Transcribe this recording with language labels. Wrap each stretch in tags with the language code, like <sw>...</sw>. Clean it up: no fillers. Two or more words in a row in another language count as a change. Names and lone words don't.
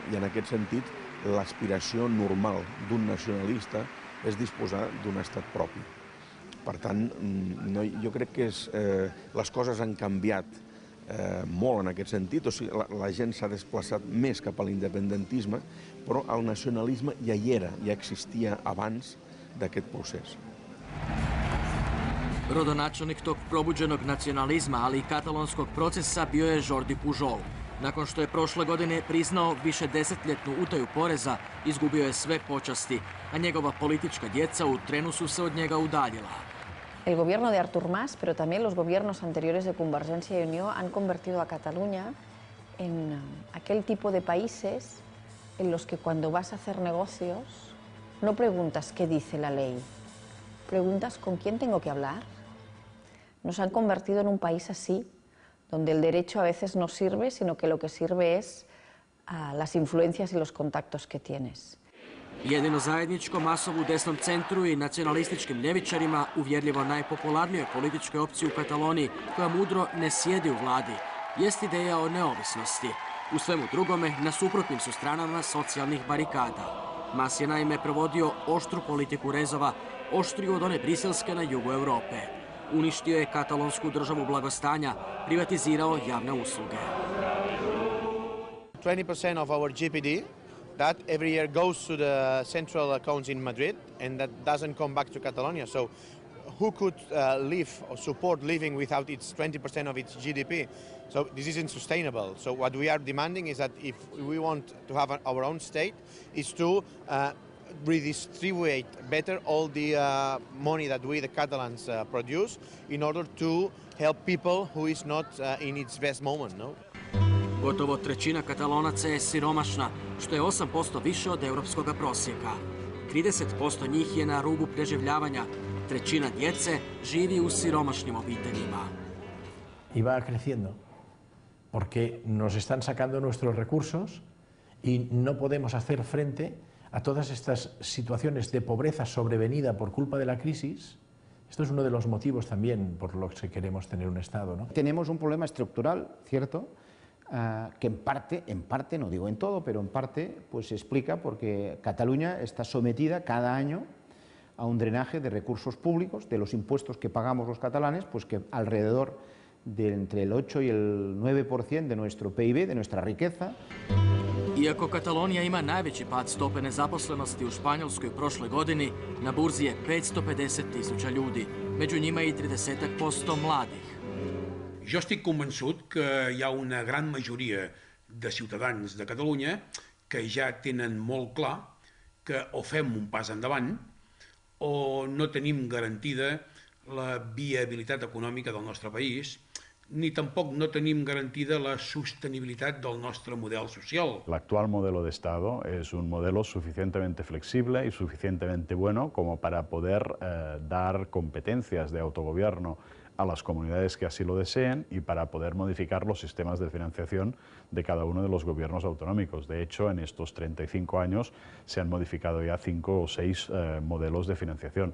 <ca>I en aquest sentit l'aspiració normal d'un nacionalista és disposar d'un estat propi. Per tant, jo crec que les coses han canviat molt en aquest sentit, o sigui, la gent s'ha desplaçat més cap a l'independentisme, però el nacionalisme ja hi era, ja existia abans d'aquest procés.</ca> <hr>Rodonačelnik tog probuđenog nacionalizma, ali i katalonskog procesa bio je Jordi Pujol. Nakon što je prošle godine priznao višedesetljetnu utaju poreza, izgubio je sve počasti, a njegova politička djeca u trenu su se od njega udaljila. El gobierno de Artur Mas, pero también los gobiernos anteriores de Convergencia y Unió han convertido a Cataluña en aquel tipo de países en los que cuando vas a hacer negocios no preguntas qué dice la ley, preguntas con quién tengo que hablar. Nos han convertido en un país así, donde el derecho a veces no sirve, sino que lo que sirve es las influencias y los contactos que tienes. Jedino zajedničko Masovu desnom centru i nacionalističkim ljevičarima, uvjerljivo najpopularnijoj političkoj opciji u Kataloniji, koja mudro ne sjedi u vladi, jest ideja o neovisnosti. U svemu drugome, na suprotnim su stranama socijalnih barikada. Mas je naime provodio oštru politiku rezova, oštriju od one briselske na jugu Europe. Uništio je katalonsku državu blagostanja, privatizirao javne usluge.</hr> <en>20% of our GPD that every year goes to the central accounts in Madrid and that doesn't come back to Catalonia. So who could live or support living without its 20% of its GDP? So this isn't sustainable. So what we are demanding is that if we want to have our own state, is to redistribute better all the money that we, the Catalans, produce in order to help people who is not in its best moment. No?</en> <hr>Gotovo trećina Katalonaca je siromašna, što je 8% više od europskog prosjeka. 30% njih je na rubu preživljavanja, trećina djece živi u siromašnim obiteljima.</hr> <es>Y va creciendo, porque nos están sacando nuestros recursos y no podemos hacer frente a todas estas situaciones de pobreza sobrevenida por culpa de la crisis. Esto es uno de los motivos también por los que queremos tener un Estado, ¿no? Tenemos un problema estructural, ¿cierto?, que en parte, no digo en todo, pero en parte pues se explica porque Cataluña está sometida cada año a un drenaje de recursos públicos, de los impuestos que pagamos los catalanes, pues que alrededor de entre el 8 y el 9% de nuestro PIB, de nuestra riqueza.</es> <hr>Iako Katalonija ima najveći pad stope nezaposlenosti u Španjolskoj prošle godini, na burzi je 550.000 ljudi, među njima i 30% mladih.</hr> <ca>Jo estic convençut que hi ha una gran majoria de ciutadans de Catalunya que ja tenen molt clar que o fem un pas endavant o no tenim garantida la viabilitat econòmica del nostre país, ni tampoc no tenim garantida la sostenibilitat del nostre model social.</ca> <es>El actual modelo de Estado es un modelo suficientemente flexible y suficientemente bueno como para poder dar competencias de autogobierno a las comunidades que así lo deseen y para poder modificar los sistemas de financiación de cada uno de los gobiernos autonómicos. De hecho, en estos 35 años se han modificado ya 5 o 6 modelos de financiación.</es>